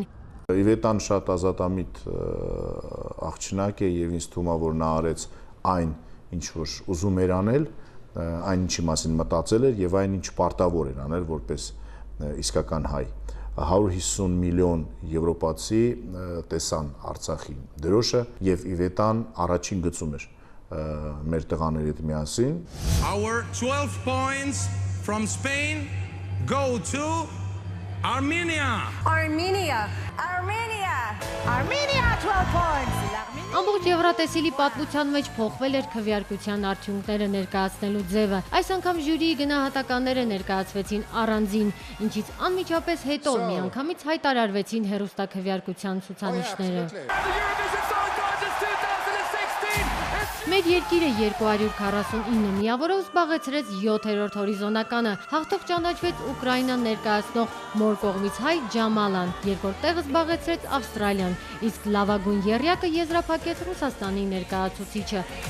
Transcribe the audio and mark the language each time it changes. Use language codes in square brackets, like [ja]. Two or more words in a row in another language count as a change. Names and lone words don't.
[hy] Իվետան շատ ազատամիտ աղջնակ է եւ ինձ թվում է, որ նա արեց այն, ինչ որ ուզում էր անել, այն ինչի մասին մտածել էր եւ այն ինչ պարտավոր էր անել որպես իսկական հայ։ 150 միլիոն եվրոպացի տեսան Արցախի դրոշը եւ Իվետան առաջին գծում էր մեր տղաների հետ միասին։ [en] Our 12 points from Spain go to Armenia. Armenia. 12 points. [hy] Ամբողջ Եվրատեսիլի պատմության մեջ փոխվել էր քվեարկության արդյունքները ներկայացնելու ձևը։ Այս անգամ ժյուրիի գնահատականները ներկայացվեցին առանձին, ինչից անմիջապես հետո միանգամից հայտարարվեցին հեռուստաքվեարկության ցուցանիշները։ Մեր երկիրը 249 միավորով զբաղեցրեց 7-րդ հորիզոնականը, հաղթող ճանաչվեց Ուկրաինան ներկայացնող մոր կողմից հայ Ջամալան, երկրորդ տեղը զբաղեցրեց Ավստրալիան, իսկ լավագույն եռյակը եզրափակեց Ռուսաստանի ներկայացուցիչը։